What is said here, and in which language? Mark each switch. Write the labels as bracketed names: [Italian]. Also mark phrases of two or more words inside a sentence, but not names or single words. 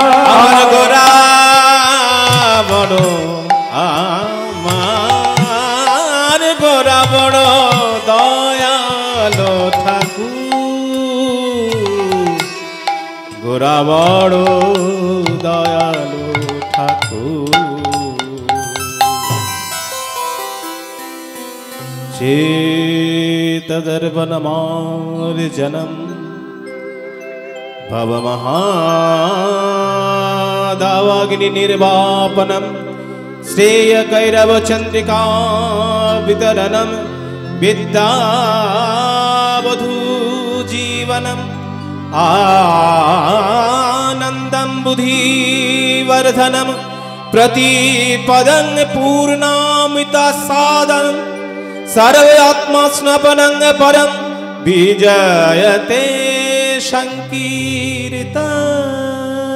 [Bangla] আমার গোরা বড় আমার গোরা বড় দয়ালো ঠাকুর গোরা বড় দয়ালো ঠাকুর [Sanskrit] চেত तदर्पणमार्जनम् भवमहादावाग्निर्वापनम् श्रेयकैरवचन्द्रिका वितरणम् विद्यावधूजीवनम् आनन्दं बुद्धिवर्धनम् प्रतिपदं पूर्णामृतसादनं सर्वात्मस्नपनं परं विजयते संकीर्तनम्।